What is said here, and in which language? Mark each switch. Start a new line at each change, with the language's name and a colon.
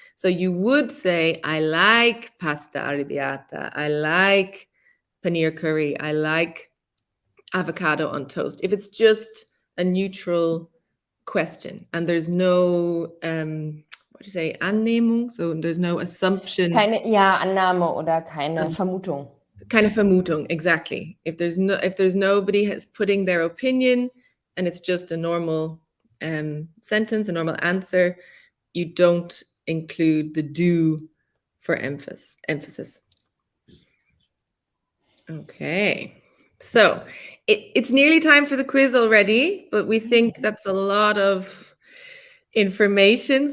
English: So you would say, I like pasta arrabbiata, I like paneer curry, I like avocado on toast. If it's just a neutral question and there's no what do you say, Annehmung, so there's no assumption.
German: Keine Annahme oder keine Vermutung.
English: Kind of Vermutung, exactly. If there's nobody has putting their opinion and it's just a normal sentence, a normal answer, you don't include the do for emphasis. Okay. So it's nearly time for the quiz already, but we think that's a lot of information.